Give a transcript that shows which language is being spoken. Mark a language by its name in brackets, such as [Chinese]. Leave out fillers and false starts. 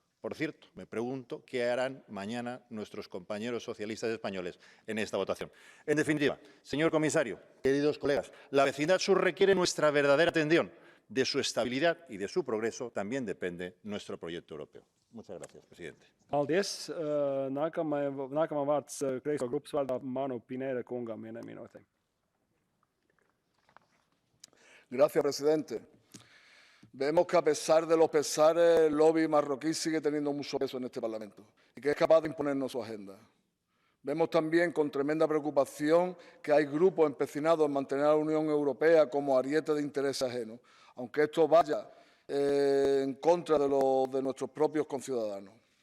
[Spanish] Por cierto, me pregunto qué harán mañana nuestros compañeros socialistas españoles en esta votación. En definitiva, señor comisario, queridos colegas, la vecindad sur requiere nuestra verdadera atención. De su estabilidad y de su progreso también depende nuestro proyecto europeo. Muchas gracias, presidente. [Latvian] Paldies. Nākamā vārds Kreiso grupas vārdā Manu Pineda kungam vienai minūtei. [Spanish] Gracias, presidente. Vemos que a pesar de los pesares, el lobby marroquí sigue teniendo mucho peso en este Parlamento y que es capaz de imponernos su agenda. Vemos también con tremenda preocupación que hay grupos empecinados en mantener a la Unión Europea como ariete de intereses ajenos, aunque esto vaya en contra de nuestros propios conciudadanos.